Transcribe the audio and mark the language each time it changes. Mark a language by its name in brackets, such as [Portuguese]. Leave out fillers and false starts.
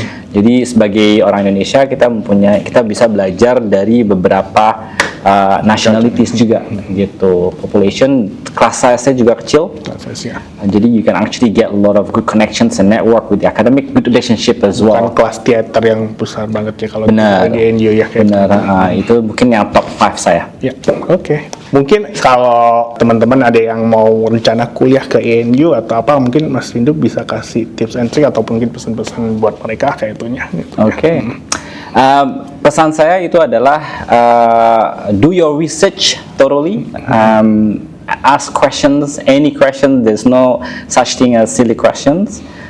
[Indonesian] Jadi sebagai orang Indonesia kita bisa belajar dari beberapa nationalities juga gitu. Population class size-nya juga kecil. Jadi [English] you can actually get a lot of good connections and network with the academic, good relationship as well. [Indonesian] Bukan kelas teater yang besar banget ya kalau Benar. di ANU ya. Benar. Itu mungkin yang top 5 saya. Ya, oke. Mungkin kalau teman-teman ada yang mau rencana kuliah ke ANU atau apa, mungkin Mas Windu bisa kasih [English] tips and trick [Indonesian] atau mungkin pesan-pesan buat mereka kayak itunya. Gitu. Oke. Pesan saya itu adalah [English] do your research thoroughly. Ask questions, any question. There's no such thing as silly questions.